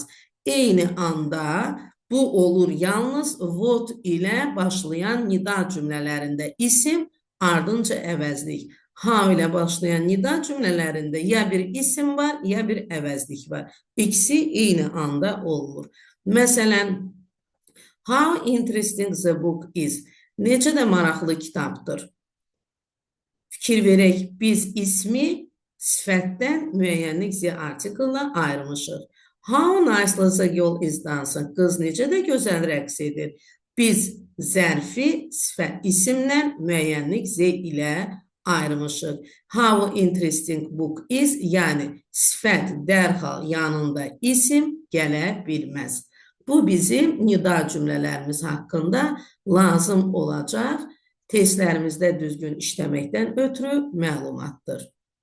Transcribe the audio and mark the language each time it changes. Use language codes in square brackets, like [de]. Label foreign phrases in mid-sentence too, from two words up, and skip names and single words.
[az] Eyni anda bu olur yalnız what ilə başlayan nida cümlələrində isim, ardınca əvəzlik. How ilə başlayan nida cümlələrində ya bir isim var, ya bir əvəzlik var. İkisi eyni anda olmur. Məsələn, [en] how interesting the book is. [az] Necə də maraqlı kitabdır. Fikir verək, biz ismi sifətdən müəyyənlikçi artiklla ayırmışıq. [en] How nicely the girl is dancing. [az] Qız necə də gözəl rəqs edir. Biz zərfi isimlə müəyyənlikçi ilə ayırmışıq. [en] How interesting book is, [az] yəni sifət dərhal yanında isim gələ bilməz. Bu bizim nida cümlələrimiz haqqında lazım olacaq testlərimizdə düzgün işləməkdən ötürü məlumatdır.